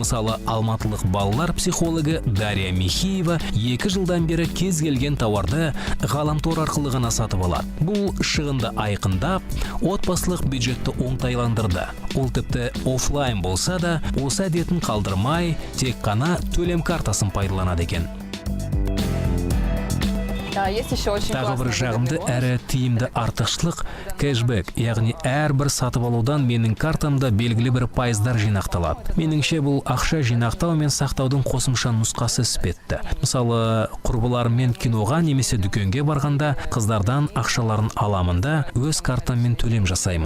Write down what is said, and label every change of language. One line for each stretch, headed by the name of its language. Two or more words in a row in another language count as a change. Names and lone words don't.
Kazakh: Мысалы, алматылық балалар психологы Дарья Михеева 2 жылдан бері кез келген тауарды ғаламтор арқылы ғана сатып алады. Бұл шығынды айқындап, отбасылық бюджетті оңтайландырды. Ол тіпті офлайн болса да, осы әдетін қалдырмай, тек қана төлем картасын пайдаланады екен.
Russian: Есть еще очень
Kazakh: Тағы бір классный жағымды договор. әрі тиімді артықшылық кэшбэк, яғни әрбір сатып алудан менің картамда белгілі бір пайыздар жинақталады. Меніңше бұл ақша жинақтау мен сақтаудың қосымша нұсқасы іспетті. Мысалы, құрбыларыммен киноға немесе дүкенге барғанда қыздардан ақшаларын аламын да өз картаммен төлем жасаймын.